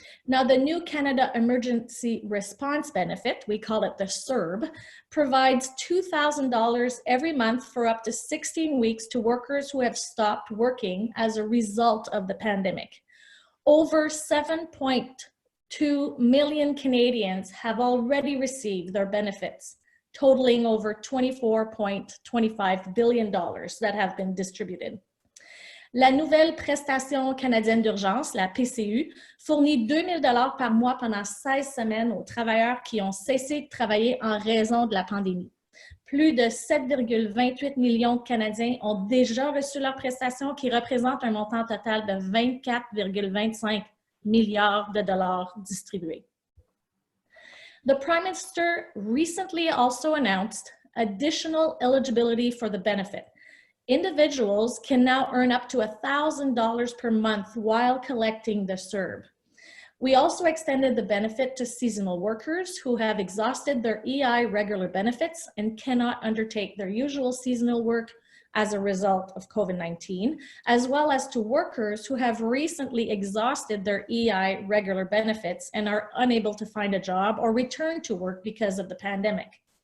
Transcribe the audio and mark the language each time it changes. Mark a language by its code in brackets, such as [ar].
[en] Now, the new Canada Emergency Response Benefit, we call it the CERB, provides $2,000 every month for up to 16 weeks to workers who have stopped working as a result of the pandemic. Over 7.2 million Canadians have already received their benefits, totaling over $24.25 billion that have been distributed. [fr] La nouvelle prestation canadienne d'urgence, la PCU, fournit 2 000 $ par mois pendant 16 semaines aux travailleurs qui ont cessé de travailler en raison de la pandémie. Plus de 7,28 millions de Canadiens ont déjà reçu leur prestation, qui représente un montant total de 24,25 milliards de dollars distribués. [en] The Prime Minister recently also announced additional eligibility for the benefit. Individuals can now earn up to $1,000 per month while collecting the CERB. We also extended the benefit to seasonal workers who have exhausted their EI regular benefits and cannot undertake their usual seasonal work as a result of COVID-19, as well as to workers who have recently exhausted their EI regular benefits and are unable to find a job or return to work because of the pandemic.